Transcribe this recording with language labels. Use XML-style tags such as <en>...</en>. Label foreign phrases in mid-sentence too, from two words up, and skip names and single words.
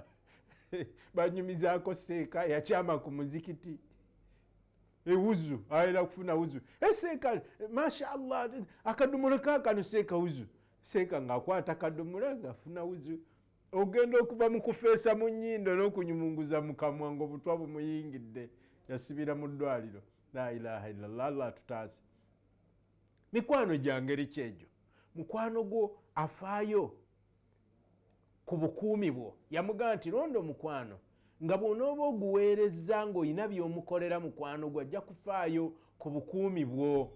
<lg>Banyumizaako seeka yakyama ku muzikiti, ewuzu ayera kufuna wuzu. Seeka</lg> <ar>ما شاء الله,</ar> <lg>akadomola kaakano seeka wuzu. Seeka ng'akwata akadomola ng'afuna wuzu. Ogenda okuva mu kufeesa mu nnyindo n'okunyumunguza mu kamwa ng'obutwa bumuyingidde, yasibira mu ddwaliro.</lg> <ar>لا إله إلا الله,</ar> <lg>Allah tutaase. Mikwano gya ngeri ki egyo? Mukwano gwo afaayo ku bukuumi bwo. Yamugamba nti londa omukwano nga bw'onooba oguweerezza ng'olina by'omukolera mukwano gwo ajja kufaayo ku bukuumi bwo.</lg>